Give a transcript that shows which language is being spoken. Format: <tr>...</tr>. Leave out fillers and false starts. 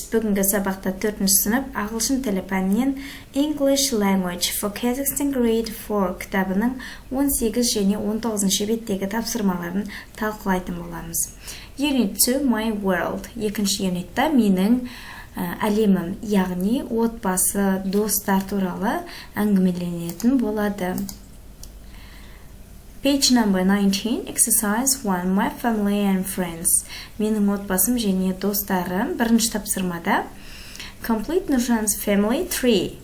<kk>Бүгінгі сабақта 4-ші сынып ағылшын тілі пәнінен English Language for Kazakhstan Grade 4 кітабының 18 және 19 беттегі тапсырмаларын талқылайтын боламыз.</kk> <en>Unit 2 My World.</en> <kk>Екінші юнитта менің әлемім, яғни отбасы, достар туралы әңгімеленетін болады.</kk> <en>Page number 19, exercise 1, my family and friends.</en> <kk>Менің отбасым және достарым. Бірінші тапсырмада.</kk> <en>Complete Nurjan's family 3.</en>